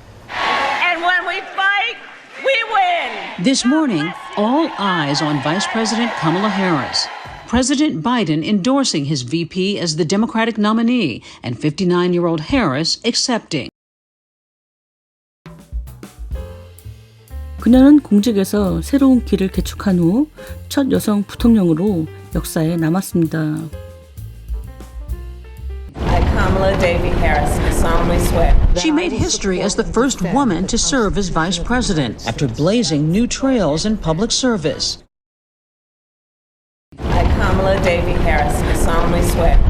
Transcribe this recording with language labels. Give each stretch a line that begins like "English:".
English: And when we fight, we win. This morning, all eyes on Vice President Kamala Harris. President Biden endorsing his VP as the Democratic nominee, and 59-year-old Harris accepting.
Korean: 그녀는 공직에서 새로운 길을 개척한 후 첫 여성 부통령으로 역사에 남았습니다.
English: I, Kamala Davy Harris, do solemnly swear. She made history as the first woman to serve as vice president after blazing new trails in public service. I, Kamala Davy Harris, do solemnly swear.